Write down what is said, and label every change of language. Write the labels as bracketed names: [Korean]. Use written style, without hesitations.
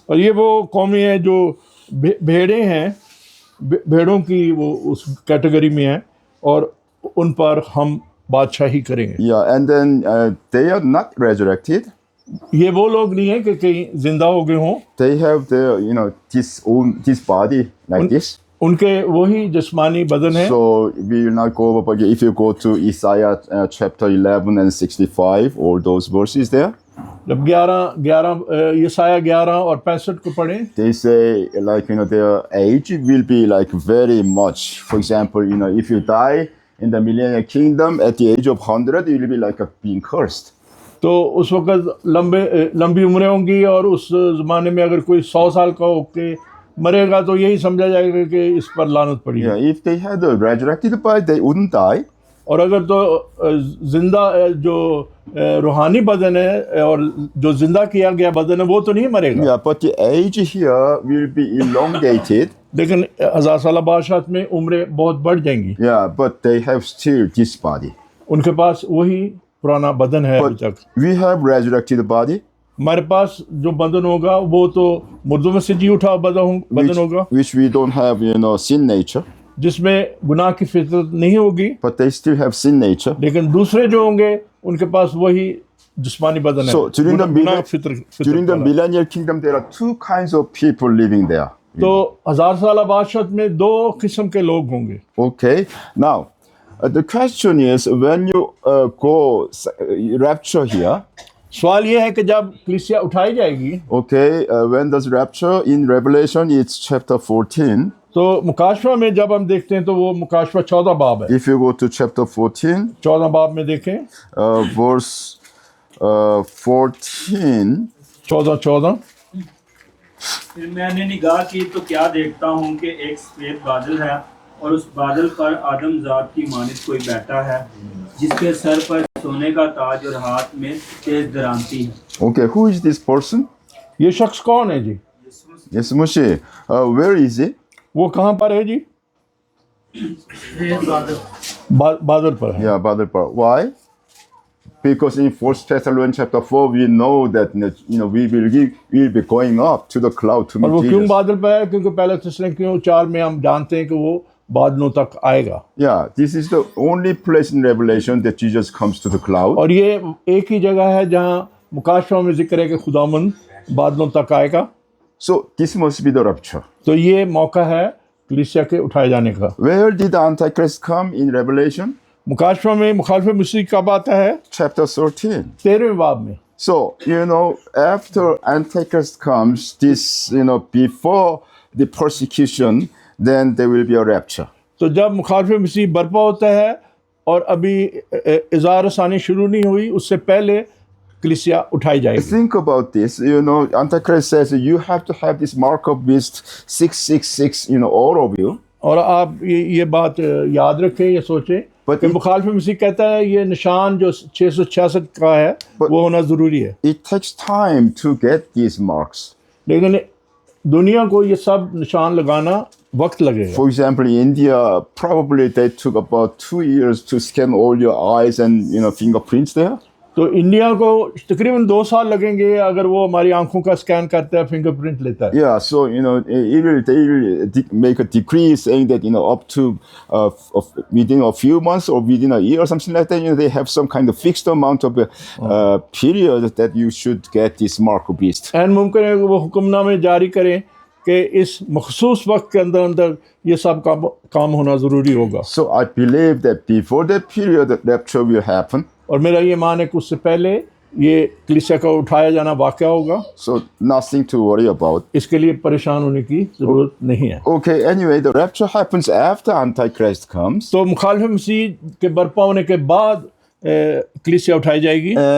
[Hindi] और ये वो कौमें हैं जो भेड़ें हैं, भेड़ों की वो उस कैटेगरी में हैं और उन पर हम बादशाही करेंगे। [English] Yeah, and then they are not resurrected. [Hindi] ये वो लोग नहीं हैं कि कहीं जिंदा हो गए हों। [English] They have their, this body like this. [Hindi] उनके वही जिस्मानी बदन है। [English] So we will not go over, but if you go to Isaiah chapter 11 and 65, all those verses there. [Hindi] जब 11 और 65 को पढ़ें, [English] They say their age will be like very much. For example, if you die in the millennial kingdom at the age of 100, you will be like being cursed. [Hindi] तो उस वक्त लंबी उम्रें होंगी और उस ज़माने में अगर कोई 100 साल का होके मरेगा तो यही समझा जाएगा कि इस पर लानत पड़ी है। [English] Yeah, if they had a resurrected body, they wouldn't die. [Hindi] और अगर तो जिंदा जो रूहानी बदन है और जो जिंदा किया गया बदन है वो तो नहीं मरेगा। [English] Yeah, but the age here will be elongated. [Hindi] लेकिन 1000 साल बादशाह में उम्रें बहुत बढ़ जाएंगी। [English] Yeah, but they have still this body. [Hindi] उनके पास वही पुराना बदन है अभी [English] But [Hindi] तक। [English] we have resurrected body, [Hindi] हमारे पास जो बदन होगा वो तो मुर्दों में से जी उठा बदन होगा, [English] which we don't have, sin nature, [Hindi] जिसमें गुनाह की फितरत नहीं होगी, [English] but they still have sin nature. [Hindi] लेकिन दूसरे जो होंगे उनके पास वही जिस्मानी बदन है। [English] So during the [Hindi] गुनाह [English] during the [Hindi] वाला। [English] millennial kingdom, there are two kinds of people living there. [Hindi] तो 1000 साल बादशाह में दो किस्म के लोग होंगे। [English] Okay. Now, the question is, when you go rapture here, [Hindi] सवाल ये है कि जब कलीसिया उठाई जाएगी [English] okay, when does rapture in Revelation? It's chapter 14. [Hindi] तो मुकाशवा में जब हम देखते हैं तो वो मुकाशवा 14 बाब है। [English] If you go to chapter 14, [Hindi] 14 बाब में देखें, [English] verse 14. 14 [Hindi] फिर मैंने निगाह की तो क्या देखता हूँ कि एक सफेद बादल है और उस बादल पर आदमजात की मानित कोई बैठा है जिसके सर पर सोने का ताज और हाथ में तेज दरांती है। [English] Okay, who is this person? [Hindi] ये शख्स कौन है जी? [English] Yes, Moshe. Where is he? [Hindi] वो कहाँ पर है जी? बादल पर है। [English] Yeah, Badr. Why? Because in 1 Thessalonians chapter 4, we know that we'll be going up to the cloud to [Hindi] और वो [English] meet [Hindi] क्यों [English] Jesus. [Hindi] बादल पर है? क्योंकि पहले थिस्सलुनीके 4 में हम जानते हैं कि वो बादलों तक आएगा। [English] Yeah, this is the only place in Revelation that Jesus comes to the cloud. [Hindi] और ये एक ही जगह है जहाँ मुकाशवा में जिक्र है कि खुदावंद बादलों तक आएगा। [English] So this must be the rapture. [Hindi] तो ये मौका है कलीसिया के उठाए जाने का। [English] Where did the Antichrist come in Revelation? [Hindi] मुकाशवा में मुखालिफ मसीह कब आता है? [English] Chapter 13. [Hindi] 13वें बाब में। [English] So, after Antichrist comes, before the persecution, then there will be a rapture. [Hindi] तो जब मुखालिफ मसीह बर्पा होता है और अभी इज़हार रसानी शुरू नहीं हुई, उससे पहले कलीसिया उठाई जाएगी। [English] Think about this. Antichrist says you have to have this mark of beast 666, all of you. [Hindi] और आप ये बात याद रखें, ये सोचें कि मुखालिफ मसीह कहता है ये निशान जो 666 का है वो होना ज़रूरी है। [English] It takes time to get these marks. [Hindi] लेकिन दुनिया को ये सब निशान लगाना वक्त लगेगा। [English] For example, in India, probably they took about 2 years to scan all your eyes and fingerprints there. [Hindi] तो इंडिया को तकरीबन 2 साल लगेंगे अगर वो हमारी आंखों का स्कैन करता है, फिंगरप्रिंट लेता है। [English] Yeah, so they will make a decree saying that up to within a few months or within a year or something like that, they have some kind of fixed amount of period that you should get this mark of beast. [Hindi] N मुमकिन है कि वो हुक्मनामे जारी करें कि इस मखसूस वक्त के अंदर अंदर ये सब काम होना ज़रूरी होगा। [English] So I believe that before that period, the rapture will happen. [Hindi] और मेरा ये मान है कि उससे पहले ये कलीसिया का उठाया जाना वाक़या होगा। [English] So nothing to worry about. [Hindi] इसके लिए परेशान होने की ज़रूरत नहीं है। [English] Okay, anyway, the rapture happens after Antichrist comes. [Hindi] तो मुखालिफ मसीह के बर्पा होने के बाद कलीसिया उठाई जाएगी।